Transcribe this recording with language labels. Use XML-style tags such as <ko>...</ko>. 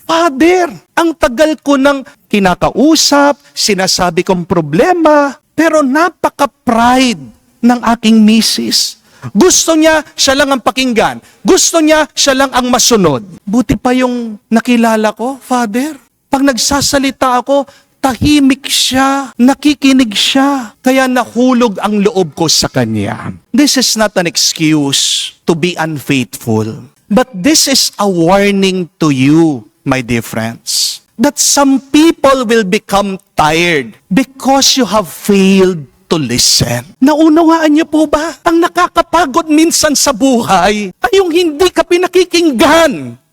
<tl>Father, ang tagal ko nang kinakausap, sinasabi kong problema, pero napaka-pride ng aking misis. Gusto niya, siya lang ang pakinggan. Gusto niya, siya lang ang masunod. Buti pa yung nakilala ko, Father. Pag nagsasalita ako, tahimik siya, nakikinig siya, kaya nahulog ang loob ko sa kanya.</tl> <en>This is not an excuse to be unfaithful, but this is a warning to you, my dear friends, that some people will become tired because you have failed to listen.</en> <tl>Naunawaan niyo po ba? Ang nakakapagod minsan sa buhay ay yung hindi ka pinakikinggan.</tl>